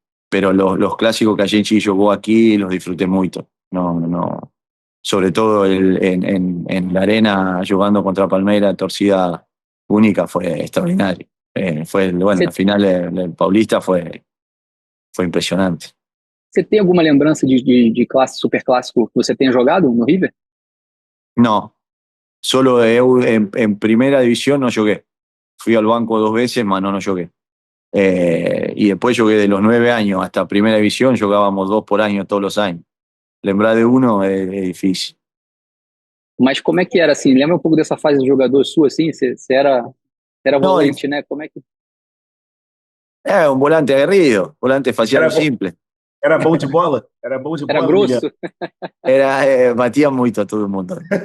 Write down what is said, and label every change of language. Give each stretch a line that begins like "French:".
Spanish: Pero los clásicos que a gente jugó aquí los disfruté mucho. No, sobre todo en la arena jugando contra Palmeiras, torcida única, fue extraordinario. La final del Paulista fue impresionante.
Portuguese: Você tem alguma lembrança de classe, super clássico que você tenha jogado no River?
Spanish: No, solo en primera división no jugué. Fui al banco 2 veces, mas no jugué. Y después jugué de los 9 años hasta primera división, jugábamos 2 por año todos los años. Lembrar de uno es difícil.
Portuguese: Mas como é que era, assim? Lembra um pouco dessa fase de jogador sua, assim? Você era
Spanish: No,
Portuguese: volante, né? Como é que...
Spanish: un volante aguerrido, volante facial simple.
Portuguese: Era bom de bola? Era bom de Era bola, grosso?
Spanish: Batía muito a todo mundo.